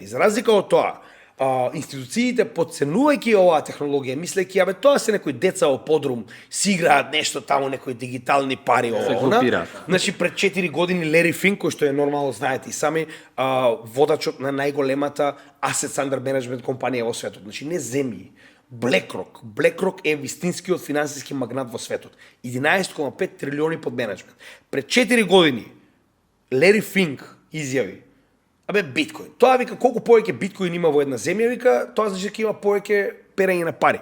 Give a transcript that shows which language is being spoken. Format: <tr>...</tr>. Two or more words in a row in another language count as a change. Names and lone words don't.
<mk>За разлика од тоа, институциите подценувајќи оваа технологија, мислејќи абе тоа се некои деца во подрум си играат нешто таму, некои дигитални пари ова она. Значи пред 4 години Лери Финк, кој што е нормално знаете и сами, водачот на најголемата</mk> <en>assets under management</en> <mk>компанија во светот, значи не земји, BlackRock. BlackRock е вистинскиот финансиски магнат во светот. 11,5 трилиони под менеджмент. Пред 4 години Лери Финк изјави: абе, биткоин. Тоа вика колку повеќе биткоин има во една земја, вика, тоа значи дека има повеќе перење на пари.</mk>